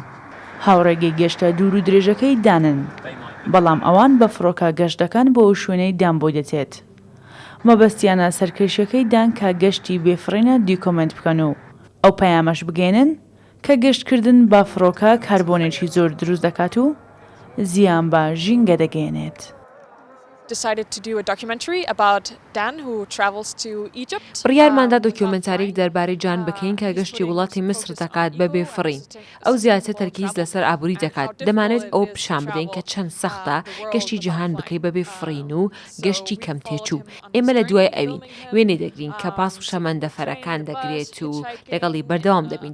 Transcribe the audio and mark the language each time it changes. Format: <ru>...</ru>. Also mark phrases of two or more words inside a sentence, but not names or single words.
<ckb>هاوڕێگەی گەشتە دوور و درێژەکەی دانن، بەڵام ئەوان بە فڕۆکە گەشتەکان بۆ ئەو شوێنەی دان بۆ دەچێت. مەبەستیانە سەرکەشیەکەی دان کە گەشتی بێفڕینە دیکۆمنت بکەن و ئەو پەیامەش بگێنن کە گەشتکردن با فڕۆکە کاربۆنێکی زۆر دروست دەکات و زیان بە ژینگە دەگەێنێت.</ckb> <en>decided to do a documentary about Dan who travels to Egypt.</en> <ckb>بڕیارماندا دۆکیۆمنتارێک دەربارەی جان بکەین کە گەشتی وڵاتی مسر دەکات بە بێفڕین. ئەو زیاتر تەرکیز لەسەر ئابووری دەکات. دەمانێت ئەو پیشان بدەین کە چەند سەختە گەشتی جیهان بکەی بە بێفڕین و گەشتی کەم تێچوو. ئێمە لە دوای ئەوین وێنێ دەگرین کە پاس و شەمەندەفەرەکان دەگرێت و لەگەڵی بەردەوام دەبین.</ckb>